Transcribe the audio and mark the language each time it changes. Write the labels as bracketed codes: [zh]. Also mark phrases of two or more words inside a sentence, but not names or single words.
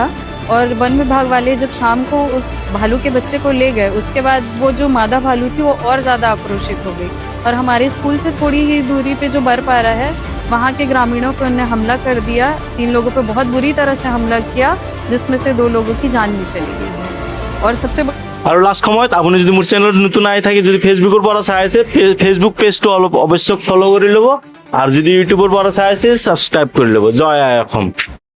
[hi] और वन विभाग वाले जब शाम को उस भालू के बच्चे को ले गए, उसके बाद वो जो मादा भालू थी वो और ज़्यादा आक्रोशित हो गई। और हमारे स्कूल से थोड़ी ही दूरी पे जो बरपारा है वहाँ के ग्रामीणों को उन्हें हमला कर दिया। 3 लोगों पे बहुत बुरी तरह से हमला किया, जिसमें से 2 लोगों की जान भी चली गई है। और सबसे [as] আৰু লাষ্ট সময়ত আপুনি যদি মোৰ চেনেলত নতুন আহি থাকে, যদি ফেচবুকৰ পৰা চাই আছে ফেচবুক পেজটো অলপ অৱশ্যে ফ'ল' কৰি ল'ব, আৰু যদি ইউটিউবৰ পৰা চাই আছে ছাবস্ক্ৰাইব কৰি ল'ব। জয় আই অসম।